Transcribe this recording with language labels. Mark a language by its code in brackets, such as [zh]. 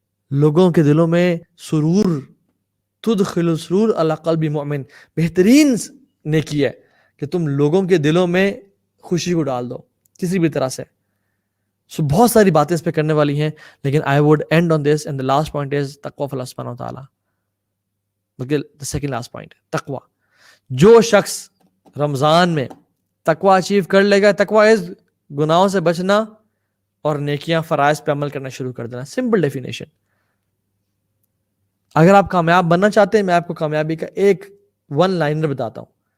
[ur] لوگوں کے دلوں میں سرور، [ar] تدخل السرور علی قلب مؤمن، [ur] بہترین نیکی ہے کہ تم لوگوں کے دلوں میں خوشی کو ڈال دو کسی بھی طرح سے. سو بہت ساری باتیں اس پہ کرنے والی ہیں، لیکن [en] I would end on this and the last point is [ar] تقوی فی اللہ سبحانہ وتعالیٰ. [en] بلکہ the second last point تقوی. [ur] جو شخص رمضان میں تقوی اچیو کر لے گا، تقوی از گناہوں سے بچنا اور نیکیاں فرائض پہ عمل کرنا شروع کر دینا. [en] Simple definition. [ur] اگر آپ کامیاب بننا چاہتے ہیں، میں آپ کو کامیابی کا ایک ون لائنر بتاتا ہوں.